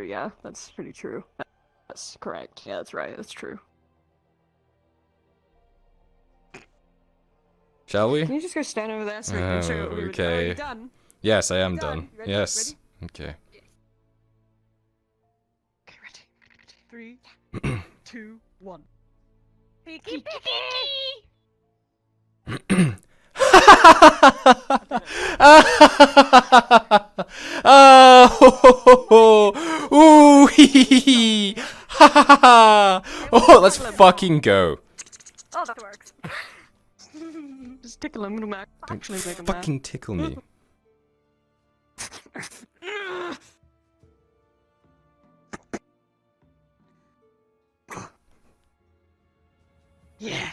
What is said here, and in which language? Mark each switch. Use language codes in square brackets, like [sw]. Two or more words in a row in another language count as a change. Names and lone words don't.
[en] Yeah, that's pretty true. That's correct. Yeah, that's right. That's true. Shall we? Can you just go stand over there so we can show what we were doing? Are Okay. you done? Yes, I am Done. done. Ready? Yes. Okay. Okay, ready. 3, 2, 1. Beaky beaky! Oh, ooh, hee, hee, hee. Ha, ha, ha, ha. Oh, let's fucking go. Oh, that works. Just tickle him, it'll actually make him Fucking tickle me. Yeah.